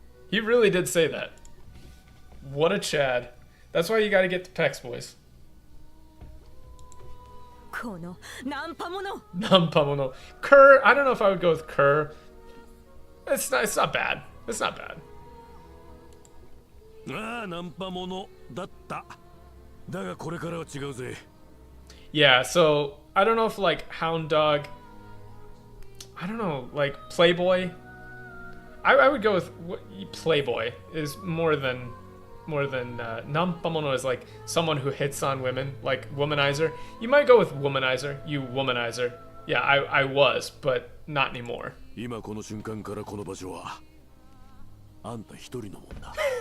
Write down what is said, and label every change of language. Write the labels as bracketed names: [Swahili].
[English] He really did say that. What a Chad. That's why you gotta get the pecs, boys. [Japanese] このナンパモノ。 Nampamono. [English] Kerr, I don't know if I would go with Kerr. It's not bad. It's not bad. [Japanese] ああ、ナンパものだった。だがこれからは違うぜ。 [English] Yeah, so I don't know if like Hound Dog, I don't know, like Playboy. I would go with Playboy is more than Nampamono is like someone who hits on women, like womanizer. You might go with womanizer, you womanizer. Yeah, I was, but not anymore. [Japanese] 今この瞬間からこの場所はあんた一人のもんだ。